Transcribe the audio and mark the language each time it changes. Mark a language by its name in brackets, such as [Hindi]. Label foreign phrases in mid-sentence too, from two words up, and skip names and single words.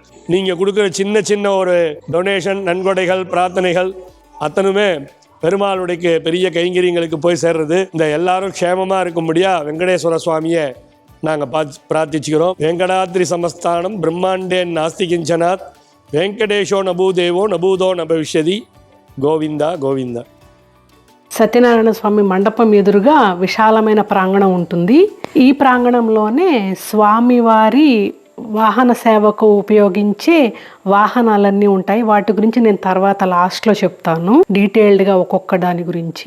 [Tamil] நீங்கள் கொடுக்குற சின்ன சின்ன ஒரு டொனேஷன், நன்கொடைகள், பிரார்த்தனைகள் அத்தனுமே பெருமாளுடைய பெரிய கைங்கரியங்களுக்கு போய் சேர்றது. இந்த எல்லாரும் க்ஷேமமாக இருக்கும்படியா வெங்கடேஸ்வர சுவாமியை நாங்கள் பிரார்த்திச்சுக்கிறோம். [Sanskrit] वेङ्कटाद्रि समस्थानं ब्रह्माण्डे नास्ति किञ्चनात् वेङ्कटेशो नभूदेवो नभूतो नभविष्यति. [Telugu] గోవిందా గోవిందా. సత్యనారాయణ స్వామి మండపం ఎదురుగా విశాలమైన ప్రాంగణం ఉంటుంది. ఈ ప్రాంగణంలోనే స్వామివారి వాహన సేవకు ఉపయోగించే వాహనాలన్నీ ఉంటాయి. వాటి గురించి నేను తర్వాత లాస్ట్లో చెప్తాను డీటెయిల్డ్గా ఒక్కొక్క దాని గురించి.